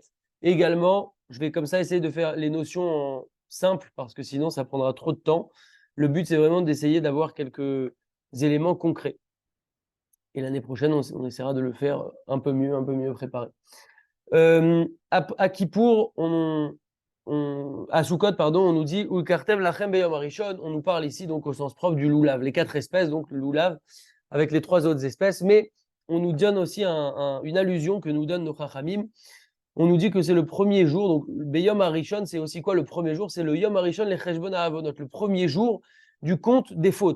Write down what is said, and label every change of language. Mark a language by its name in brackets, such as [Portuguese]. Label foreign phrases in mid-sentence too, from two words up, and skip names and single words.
[French] Également, je vais comme ça essayer de faire les notions simples, parce que sinon, ça prendra trop de temps. Le but, c'est vraiment d'essayer d'avoir quelques éléments concrets. Et l'année prochaine, on essaiera de le faire un peu mieux préparé. À Kippour, à Sukkot, pardon, on nous dit [Hebrew] ולקרתב לכם ביום הראשון. [French] On nous parle ici donc au sens propre du loulav, les 4 espèces, donc le loulav avec les 3 autres espèces, mais on nous donne aussi une allusion que nous donne nos chachamim. On nous dit que c'est le premier jour, donc [Hebrew] ביום הראשון, [French] c'est aussi quoi le premier jour? C'est le [Hebrew] יום הראשון לחשבון העוונות, [French] le premier jour du compte des fautes.